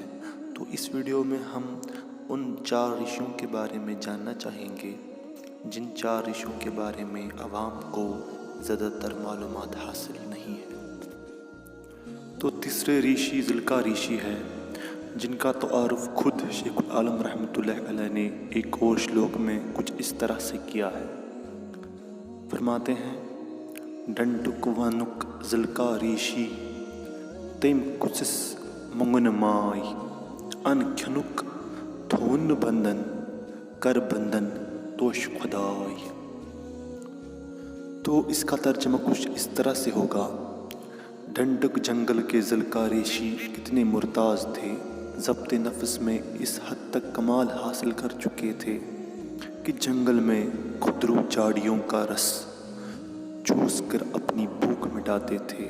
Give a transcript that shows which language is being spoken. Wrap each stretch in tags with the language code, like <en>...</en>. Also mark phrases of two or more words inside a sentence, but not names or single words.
<ur>تو اس ویڈیو میں ہم ان چار ریشیوں کے بارے میں جاننا چاہیں گے جن چار ریشیوں کے بارے میں عوام کو زیادہ تر معلومات حاصل نہیں ہے۔ تو تیسرے ریشی زلقا ریشی ہے، جن کا تعارف خود شیخ العالم</ur> <ar>رحمۃ اللہ علیہ</ar> <ur>نے ایک اور شلوک میں کچھ اس طرح سے کیا ہے۔ فرماتے ہیں،</ur> <ks>ڈنڈک ونک زلقا ریشی، تم کُسس منگن مائی، ان کھنک تھون بندن، کر بندن توش خدائی۔</ks> <ur>تو اس کا ترجمہ کچھ اس طرح سے ہوگا، ڈنڈک جنگل کے زلقا ریشی کتنے مرتاز تھے، ضبط نفس میں اس حد تک کمال حاصل کر چکے تھے کہ جنگل میں خودرو جھاڑیوں کا رس چوس کر اپنی بھوک مٹاتے تھے۔</ur>